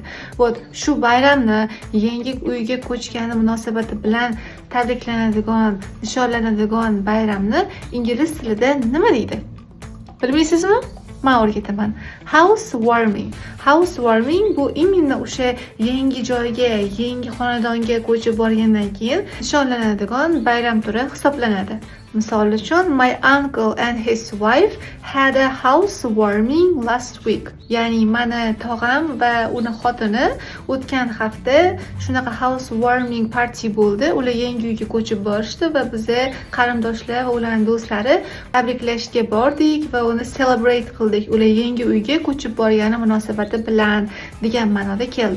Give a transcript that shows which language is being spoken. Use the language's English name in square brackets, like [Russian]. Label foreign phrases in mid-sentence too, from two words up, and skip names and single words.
[Uzbek] Shu bayramni yangi uyga ko'chgani munosabati bilan tabriklanadigan, nishonlanadigan bayramni ingliz tilida nima deydi? Bilmaysizmi? Men o'rgataman. Housewarming. Housewarming bu imенно o'sha yangi joyga, yangi xonadonga ko'chib borgandan keyin nishonlanadigan bayram turi hisoblanadi. Misol uchun, [English] my uncle and his wife had a housewarming last week. [Uzbek] Ya'ni meni tog'am va uni xotini o'tgan hafta shunaqa [English] housewarming party [Uzbek] bo'ldi. Ular yangi uyga ko'chib borishdi va biz qarindoshlar va ularning do'stlari tabriklashga bordik va uni celebrate qildik. Ular yangi uyga ko'chib borgani munosabati bilan degan ma'noda keldi.